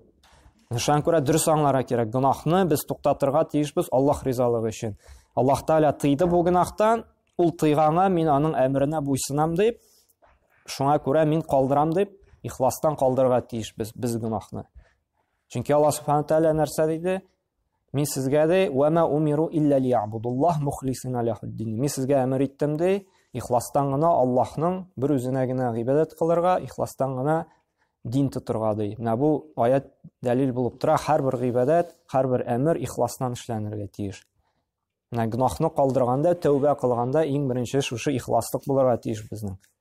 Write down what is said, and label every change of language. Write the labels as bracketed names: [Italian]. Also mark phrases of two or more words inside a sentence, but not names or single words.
[Tatar] Шуңа күрә дөрес аңларга кирәк. Гынахны без туктатырга тиешбез Аллаһ ризалыгы өчен. Аллаһ Тәгалә тыйды бу гынахтан, ул тыйганга мин аның әмренә буйсынам дип, шуңа күрә мин калдырам дип, ихластан калдырырга тиешбез без гынахны. Чөнки Аллаһ [Arabic] سبحانه تعالى [Tatar] нәрсә диде? Мин сезгә ди, [Arabic] "وما أمروا إلا ليعبدوا الله مخلصين له الدين." [Tatar] Мин сезгә әмер иттем ди, ихластан гына Аллаһның бер үзенә генә гыйбадат кылырга, ихластан гына дин тотырга ди. Менә бу аят дәлил булып тора, һәрбер гыйбадат, һәрбер әмер ихластан эшләнергә тиеш. Менә гынахны калдырганда, тәүбә кылганда иң беренче шушы ихласлык булырга тиеш безнең.